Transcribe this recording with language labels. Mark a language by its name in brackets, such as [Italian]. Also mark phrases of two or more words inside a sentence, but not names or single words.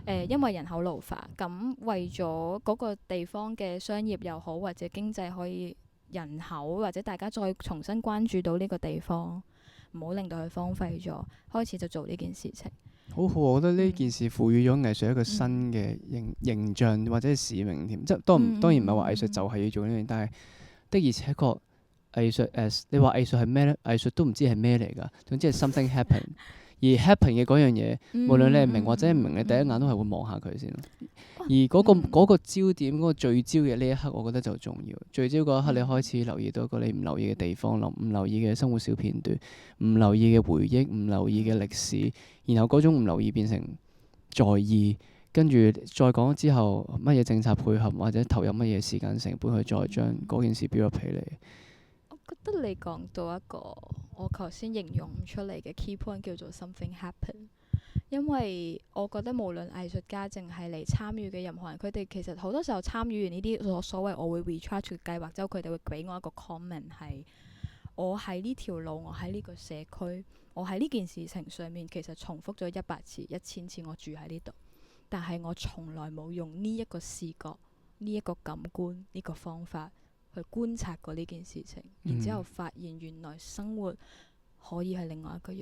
[Cantonese] 因為人口老化，咁為咗嗰個地方嘅商業又好，或者經濟可以人口或者大家再重新關注到呢個地方，唔好令到佢荒廢咗，開始就做呢件事情。好好，我覺得呢件事賦予咗藝術一個新嗯嘅形象或者係使命添。即係當然唔係話藝術就係要做呢樣，但係的而且確藝術你話藝術係咩咧？藝術都唔知係咩嚟㗎。總之係 [English] something happen， [Cantonese] 而 happen 嘅嗰樣嘢，無論你係明或者唔明，你第一眼都係會望下佢先咯。而嗰個焦點、嗰個聚焦嘅呢一刻，我覺得就重要。聚焦嗰一刻，你開始留意到一個你唔留意嘅地方，唔留意嘅生活小片段，唔留意嘅回憶，唔留意嘅歷史，然後嗰種唔留意變成在意，跟住再講之後乜嘢政策配合或者投入乜嘢時間成本去再將嗰件事 [English] build up [Cantonese] 起嚟。我覺得你講到一個我頭先形容唔出嚟嘅 [English] key point [Cantonese] 叫做 something happen。因為我覺得無論藝術家淨係嚟參與嘅任何人，佢哋其實好多時候參與完呢啲所謂我會 recharge 嘅計劃之後，佢哋會俾我一個 comment 係：我喺呢條路，我喺呢個社區，我喺呢件事情上面其實重複咗100次、1000次，我住喺呢度，但係我從來冇用呢一個視覺、呢一個感官、呢個方法去觀察過呢件事情，然之後發現原來生活可以係另外一個樣。